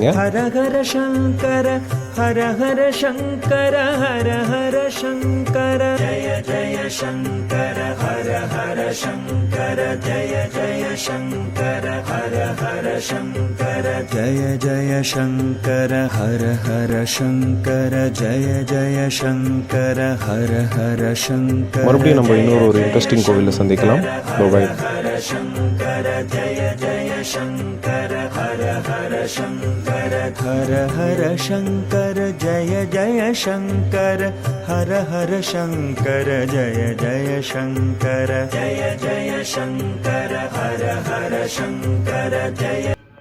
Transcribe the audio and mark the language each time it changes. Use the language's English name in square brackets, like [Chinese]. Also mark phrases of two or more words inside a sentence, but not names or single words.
[Sanskrit] हर हर शंकर हर हर शंकर हर हर शंकर जय जय शंकर हर हर शंकर जय जय शंकर हर हर शंकर जय जय शंकर हर हर शंकर जय जय शंकर हर हर शंकर. [Tamil] மறுபடியும் நம்ம இன்னொரு ஒரு இன்ட்ரெஸ்டிங் கோவிலில் சந்திக்கலாம். பாய். [Sanskrit] शंकर जय जय शंकर हर हर शंकर हर हर शंकर जय जय शंकर हर हर शंकर जय जय शंकर जय जय शंकर हर हर शंकर जय